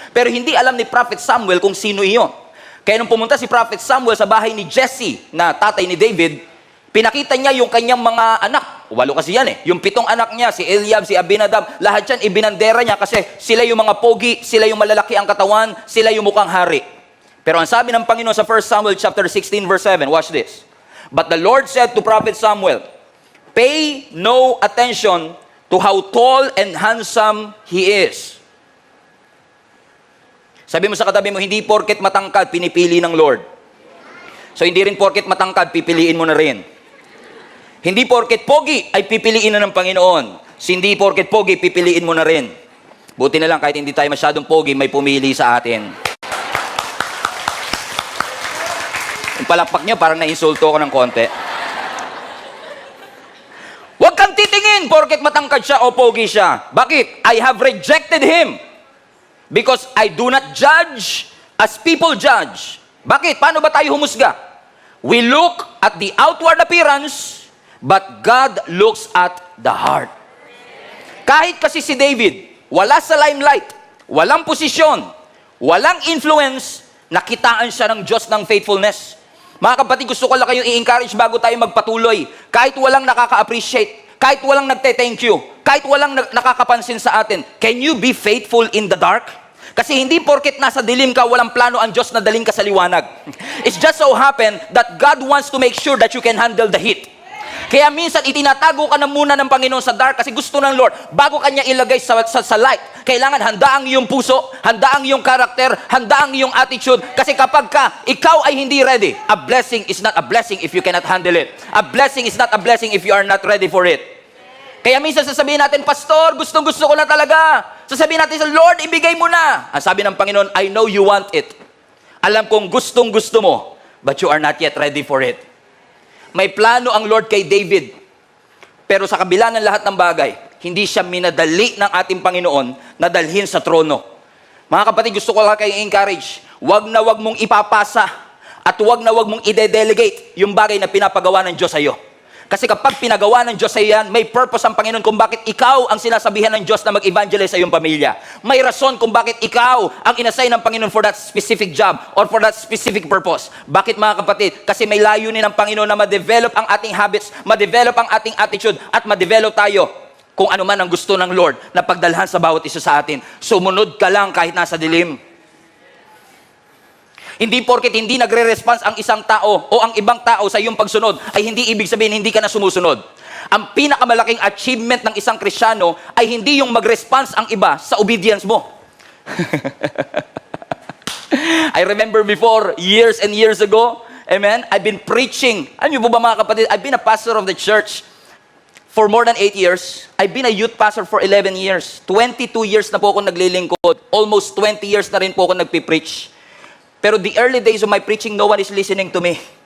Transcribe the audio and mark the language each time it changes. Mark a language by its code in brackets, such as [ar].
[tl] Pero hindi alam ni Prophet Samuel kung sino iyon. Kaya nung pumunta si Prophet Samuel sa bahay ni Jesse, na tatay ni David, pinakita niya yung kanyang mga anak. 8 kasi yan Yung 7 anak niya, si Eliab, si Abinadab, lahat yan ibinandera niya kasi sila yung mga pogi, sila yung malalaki ang katawan, sila yung mukhang hari. Pero ang sabi ng Panginoon sa 1 Samuel chapter 16 verse 7, [en] watch this. But the Lord said to Prophet Samuel, pay no attention to how tall and handsome he is. [tl] Sabi mo sa katabi mo, hindi porket matangkad, pinipili ng Lord. So hindi rin porket matangkad, pipiliin mo na rin. Hindi porket pogi, ay pipiliin na ng Panginoon. Hindi porket pogi, pipiliin mo na rin. Buti na lang, kahit hindi tayo masyadong pogi, may pumili sa atin. Yung palakpak niya, parang na-insulto ko ng konti. Huwag kang titingin porket matangkad siya o pogi siya. [en] Bakit? I have rejected him. Because I do not judge as people judge. Bakit? [tl] Paano ba tayo humusga? [en] We look at the outward appearance, but God looks at the heart. [tl] Kahit kasi si David, wala sa limelight, walang posisyon, walang influence, nakitaan siya ng Diyos ng faithfulness. Mga kapatid, gusto ko lang kayong i-encourage bago tayo magpatuloy. Kahit walang nakaka-appreciate, kahit walang nagte-thank you, kahit walang nakakapansin sa atin, [en] can you be faithful in the dark? [tl] Kasi hindi porket nasa dilim ka, walang plano ang Diyos na daling ka sa liwanag. [en] It's just so happen that God wants to make sure that you can handle the heat. [tl] Kaya minsan itinatago ka na muna ng Panginoon sa dark kasi gusto ng Lord, bago kanya ilagay sa light, kailangan handa ang iyong puso, handa ang iyong karakter, handa ang iyong attitude. Kasi kapag ikaw ay hindi ready, [en] a blessing is not a blessing if you cannot handle it. A blessing is not a blessing if you are not ready for it. [tl] Kaya minsan sasabihin natin, Pastor, gustong-gusto ko na talaga. Sasabihin natin sa Lord, ibigay mo na. Ang sabi ng Panginoon, [en] I know you want it. [tl] Alam kong gustong-gusto mo, [en] but you are not yet ready for it. [tl] May plano ang Lord kay David. Pero sa kabila ng lahat ng bagay, hindi siya minadali ng ating Panginoon na dalhin sa trono. Mga kapatid, gusto ko lang kayo encourage. Wag na wag mong ipapasa at wag na wag mong ide-delegate yung bagay na pinapagawa ng Diyos sa iyo. Kasi kapag pinagawa ng Diyos sa iyan, may purpose ang Panginoon kung bakit ikaw ang sinasabihan ng Diyos na mag-evangelize sa iyong pamilya. May rason kung bakit ikaw ang inassign ng Panginoon [en] for that specific job or for that specific purpose. [tl] Bakit mga kapatid? Kasi may layunin ng Panginoon na ma-develop ang ating habits, ma-develop ang ating attitude, at ma-develop tayo kung ano man ang gusto ng Lord na pagdalhan sa bawat isa sa atin. Sumunod ka lang kahit nasa dilim. Hindi porket hindi nagre-response ang isang tao o ang ibang tao sa iyong pagsunod ay hindi ibig sabihin hindi ka na sumusunod. Ang pinakamalaking achievement ng isang Kristiyano ay hindi yung mag-response ang iba sa obedience mo. [en] I remember before, years and years ago, amen, I've been preaching. [tl] Ano po ba mga kapatid? [en] I've been a pastor of the church for more than 8 years. I've been a youth pastor for 11 years. 22 years [tl] na po ako naglilingkod. [en] Almost 20 years [tl] na rin po ako nagpipreach. [en] Pero the early days of my preaching, no one is listening to me.